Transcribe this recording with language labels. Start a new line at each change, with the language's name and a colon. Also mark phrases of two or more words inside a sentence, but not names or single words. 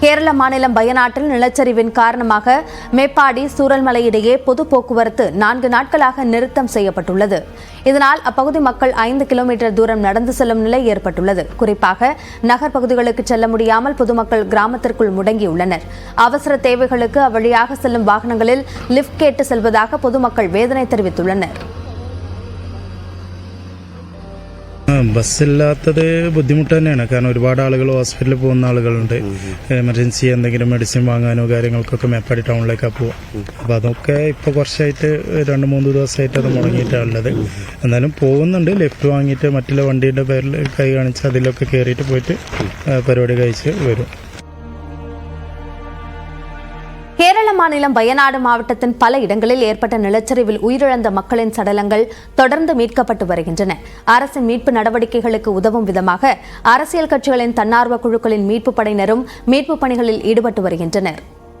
Tamil: கேரள மாநிலம் வயநாட்டில் நிலச்சரிவின் காரணமாக மேப்பாடி சூரல்மலை இடையே பொது போக்குவரத்து 4 நாட்களாக நிறுத்தம் செய்யப்பட்டுள்ளது. இதனால் அப்பகுதி மக்கள் 5 கிலோமீட்டர் தூரம் நடந்து செல்லும் நிலை ஏற்பட்டுள்ளது. குறிப்பாக நகர் பகுதிகளுக்கு செல்ல முடியாமல் பொதுமக்கள் கிராமத்திற்குள் முடங்கியுள்ளனர். அவசர தேவைகளுக்கு அவ்வழியாக செல்லும் வாகனங்களில் லிப்ட் கேட்டு செல்வதாக பொதுமக்கள் வேதனை தெரிவித்துள்ளனர்.
Malayalam: ബസ്സില്ലാത്തത് ബുദ്ധിമുട്ട് തന്നെയാണ്. കാരണം ഒരുപാട് ആളുകൾ ഹോസ്പിറ്റലിൽ പോകുന്ന ആളുകളുണ്ട്. എമർജൻസി എന്തെങ്കിലും മെഡിസിൻ വാങ്ങാനോ കാര്യങ്ങൾക്കൊക്കെ മേപ്പാടി ടൗണിലേക്കാണ് പോവുക. അപ്പോൾ അതൊക്കെ ഇപ്പോൾ കുറച്ചായിട്ട് 2-3 ദിവസമായിട്ട് അത് മുടങ്ങിയിട്ടാണുള്ളത്. എന്നാലും പോകുന്നുണ്ട്. ലിഫ്റ്റ് വാങ്ങിയിട്ട് മറ്റുള്ള വണ്ടീൻ്റെ പേരിൽ കൈ കാണിച്ച് അതിലൊക്കെ കയറിയിട്ട് പോയിട്ട് പരിപാടി കഴിച്ച് വരും.
Tamil: கேரள மாநிலம் வயநாடு மாவட்டத்தின் பல இடங்களில் ஏற்பட்ட நிலச்சரிவில் உயிரிழந்த மக்களின் சடலங்கள் தொடர்ந்து மீட்கப்பட்டு வருகின்றன. அரசின் மீட்பு நடவடிக்கைகளுக்கு உதவும் விதமாக அரசியல் கட்சிகளின் தன்னார்வ குழுக்களின் மீட்புப் படையினரும் மீட்புப் பணிகளில் ஈடுபட்டு வருகின்றனர்.